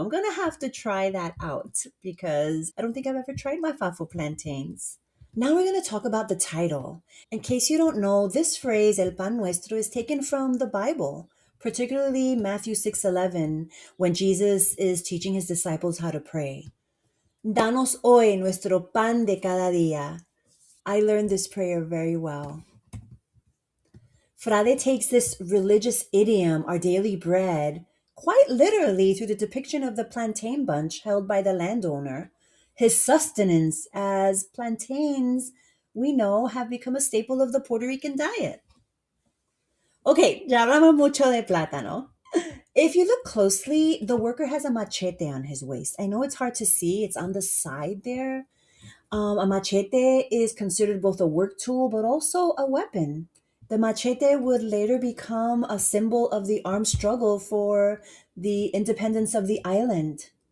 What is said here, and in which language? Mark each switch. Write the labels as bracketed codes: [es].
[en] I'm going to have to try that out because I don't think I've ever tried mafafo plantains. Now we're going to talk about the title. In case you don't know, this phrase, El Pan Nuestro, is taken from the Bible, particularly Matthew 6:11, when Jesus is teaching his disciples how to pray. [es] Danos hoy nuestro pan de cada día. [en] I learned this prayer very well. Frade takes this religious idiom, our daily bread, quite literally through the depiction of the plantain bunch held by the landowner, his sustenance, as plantains, we know, have become a staple of the Puerto Rican diet. [es] Okay, ya hablamos mucho de plátano. [en] If you look closely, the worker has a machete on his waist. I know it's hard to see, it's on the side there. A machete is considered both a work tool but also a weapon. The machete would later become a symbol of the armed struggle for the independence of the island.